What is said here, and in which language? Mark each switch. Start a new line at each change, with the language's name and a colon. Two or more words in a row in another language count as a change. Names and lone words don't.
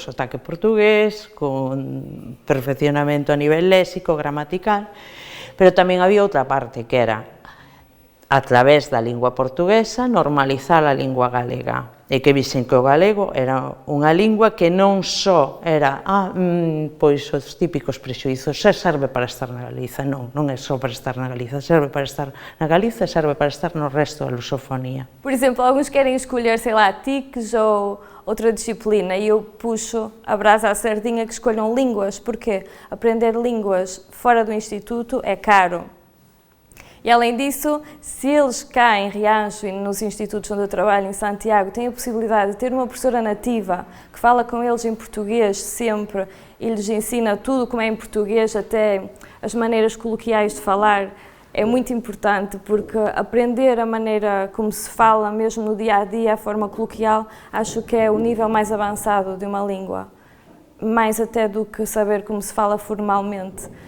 Galician: sotaque portugués, con perfeccionamento a nivel léxico, gramatical, pero tamén había outra parte, que era, a través da lingua portuguesa, normalizar a lingua galega, e que visen que o galego era unha lingua que non só era pois os típicos prexuizos, xa serve para estar na Galiza, non é só para estar na Galiza, serve para estar na Galiza, serve para estar no resto da lusofonía.
Portuguese: Por exemplo, alguns querem escolher, sei lá, TICs ou outra disciplina, e eu puxo a brasa à sardinha que escolham línguas, porque aprender línguas fora do instituto é caro. E além disso, se eles cá em Rianxo e nos institutos onde eu trabalho, em Santiago, têm a possibilidade de ter uma professora nativa que fala com eles em português sempre e lhes ensina tudo como é em português, até as maneiras coloquiais de falar, é muito importante, porque aprender a maneira como se fala, mesmo no dia-a-dia, a forma coloquial, acho que é o nível mais avançado de uma língua, mais até do que saber como se fala formalmente.